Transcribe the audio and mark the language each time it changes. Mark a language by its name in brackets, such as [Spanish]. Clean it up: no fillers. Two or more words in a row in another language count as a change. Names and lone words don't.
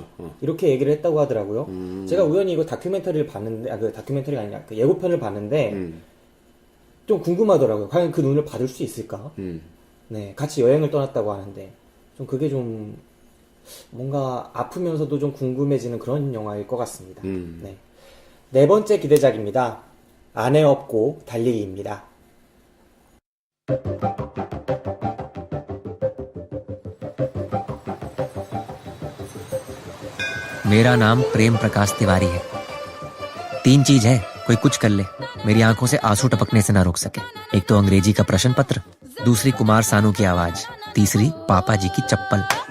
[Korean] 이렇게 얘기를 했다고 하더라고요. 제가 우연히 이거 다큐멘터리를 봤는데, 그 다큐멘터리가 아니라 그 예고편을 봤는데 좀 궁금하더라고요. 과연 그 눈을 받을 수 있을까? 네, 같이 여행을 떠났다고 하는데 좀 그게 좀 뭔가 아프면서도 좀 궁금해지는 그런 영화일 것 같습니다. 네. 네 번째 기대작입니다. 아내 없고 달리기입니다. [Hindi] मेरा नाम प्रेम प्रकाश तिवारी है। 3 चीज है, कोई कुछ कर ले, मेरी आंखों से आंसू टपकने से ना रोक सके। एक तो अंग्रेजी का प्रश्न पत्र, दूसरी कुमार सानू की आवाज, तीसरी पापा जी की चप्पल।